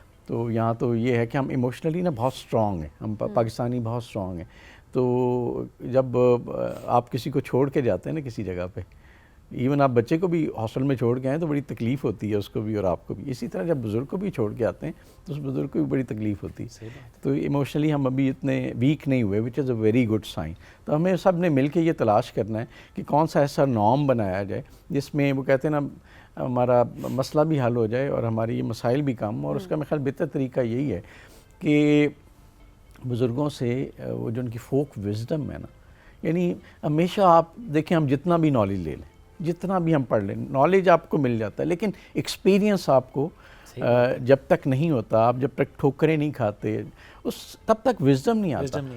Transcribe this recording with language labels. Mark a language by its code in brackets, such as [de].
[ur] تو یہاں تو یہ ہے کہ ہم ایموشنلی نا بہت اسٹرانگ ہیں, ہم پاکستانی بہت اسٹرانگ ہیں. تو جب آپ کسی کو چھوڑ کے جاتے ہیں نا کسی جگہ پہ, ایون آپ بچے کو بھی ہاسٹل میں چھوڑ کے آئیں تو بڑی تکلیف ہوتی ہے اس کو بھی اور آپ کو بھی. اسی طرح جب بزرگ کو بھی چھوڑ کے آتے ہیں تو اس بزرگ کو بھی بڑی تکلیف ہوتی ہے. تو ایموشنلی ہم ابھی اتنے ویک نہیں ہوئے, [en] Which is a very good sign. [ur] تو ہمیں سب نے مل کے یہ تلاش کرنا ہے کہ کون سا ایسا نارم بنایا جائے جس میں وہ کہتے ہیں نا ہمارا مسئلہ بھی حل ہو جائے اور ہماری یہ مسائل بھی کم. اور اس کا میرے خیال بہتر طریقہ یہی ہے کہ بزرگوں سے وہ جو ان کی فوک وزڈم ہے نا, یعنی ہمیشہ آپ دیکھیں ہم جتنا بھی نالج لے لیں, جتنا بھی ہم پڑھ لیں, نالج آپ کو مل جاتا ہے, لیکن ایکسپیرینس آپ کو جب تک نہیں ہوتا, آپ جب تک ٹھوکریں نہیں کھاتے, تب تک وزڈم نہیں آتا.